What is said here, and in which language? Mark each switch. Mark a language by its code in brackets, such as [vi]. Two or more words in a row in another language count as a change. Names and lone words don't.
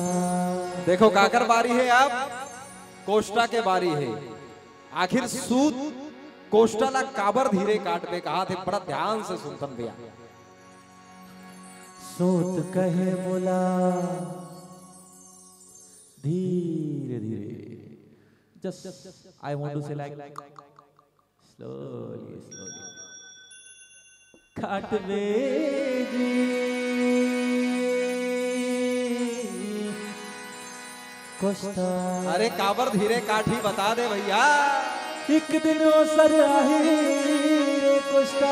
[hne] देखो काकर बारी है, अब कोष्टा के बारी है। आखिर सूत कोष्टा ला काबर धीरे काट बे कहा थे, बड़ा ध्यान से सुनतन भैया। सोत कहे मोला धीरे धीरे, [en] just I want to say like slowly [hne] काट बेजी कोस्टा। अरे काबर धीरे काठी बता दे भैया। एक दिन अवसर आही रे कोस्टा।